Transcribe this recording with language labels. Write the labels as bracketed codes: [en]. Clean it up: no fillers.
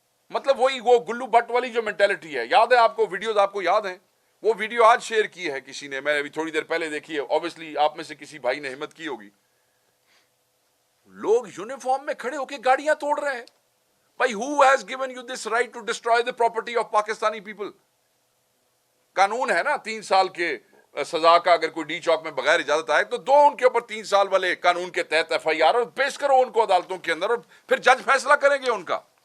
[ur] مطلب وہی وہ گلو بٹ والی جو مینٹیلٹی ہے. یاد ہے آپ کو ویڈیوز، آپ کو یاد ہیں؟ وہ ویڈیو آج شیئر کی ہے کسی نے، میں نے ابھی تھوڑی دیر پہلے دیکھی ہے. obviously آپ میں سے کسی بھائی نے ہمت کی ہوگی. لوگ یونیفارم میں کھڑے ہو کے گاڑیاں توڑ رہے ہیں. [en] بھائی who has given you this right to destroy the property of Pakistani people؟ [ur] قانون ہے نا 3 سال کے سزا کا. اگر کوئی ڈی چوک میں بغیر اجازت آئے تو دو ان کے اوپر 3 سال والے قانون کے تحت ایف آئی آر اور پیش کرو ان کو عدالتوں کے اندر، اور پھر جج فیصلہ کریں گے ان کا.